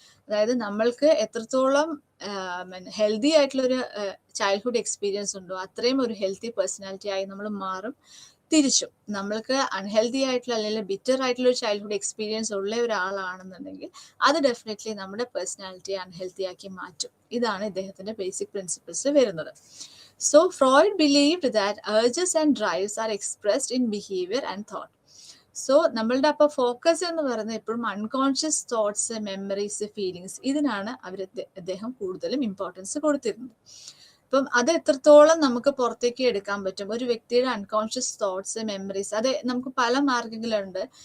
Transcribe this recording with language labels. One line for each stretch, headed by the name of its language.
Malayalam: അതായത് നമ്മൾക്ക് എത്രത്തോളം ഹെൽത്തി ആയിട്ടുള്ളൊരു ചൈൽഡ്ഹുഡ് എക്സ്പീരിയൻസ് ഉണ്ടോ അത്രയും ഒരു ഹെൽത്തി പേഴ്സണാലിറ്റി ആയി നമ്മൾ മാറും. തിരിച്ചും നമ്മൾക്ക് അൺഹെൽത്തി ആയിട്ടുള്ള അല്ലെങ്കിൽ ബിറ്റർ ആയിട്ടുള്ള ഒരു ചൈൽഡ്ഹുഡ് എക്സ്പീരിയൻസ് ഉള്ള ഒരാളാണെന്നുണ്ടെങ്കിൽ അത് ഡെഫിനറ്റ്ലി നമ്മുടെ പേഴ്സണാലിറ്റി അൺഹെൽത്തി ആക്കി മാറ്റും. ഇതാണ് ഇദ്ദേഹത്തിന്റെ ബേസിക് പ്രിൻസിപ്പിൾസ് വരുന്നത്.
English: So Freud believed that urges and drives are expressed in behavior and thought.
Malayalam: So നമ്മളുടെ അപ്പോൾ ഫോക്കസ് എന്ന് പറയുന്നത് എപ്പോഴും അൺകോൺഷ്യസ് തോട്ട്സ്, മെമ്മറീസ്, ഫീലിങ്സ്, ഇതിനാണ് അദ്ദേഹം കൂടുതലും ഇമ്പോർട്ടൻസ് കൊടുത്തിരുന്നത്. അപ്പം അത് എത്രത്തോളം നമുക്ക് പുറത്തേക്ക് എടുക്കാൻ പറ്റും, ഒരു വ്യക്തിയുടെ അൺകോൺഷ്യസ് തോട്ട്സ്, മെമ്മറീസ്, അത് നമുക്ക് പല മാർഗങ്ങളുണ്ട്.